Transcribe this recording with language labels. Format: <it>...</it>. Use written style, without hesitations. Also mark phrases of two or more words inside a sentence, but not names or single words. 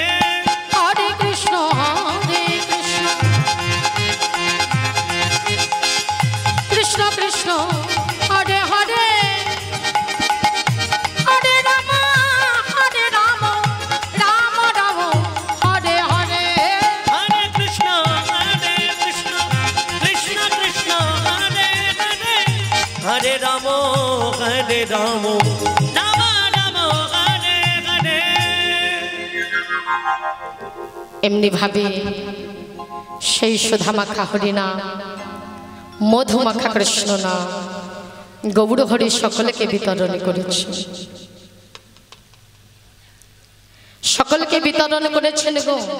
<sa>Hare Krishna, Hare Krishna, Krishna Krishna, Hare Hare, Hare Rama, Hare Rama, Rama Rama, Hare Hare. Hare Krishna, Hare Krishna, Krishna Krishna, Hare Hare. Hare Ramo, Hare Ramo, Rama Rama, Hare Hare.</sa> <bn>এমনি ভাবে সেই সুধা মাখা হরিনা মধু মাখা কৃষ্ণ না গৌর হরি সকলকে বিতরণ করেছে, সকলকে বিতরণ করেছেন গো।</bn>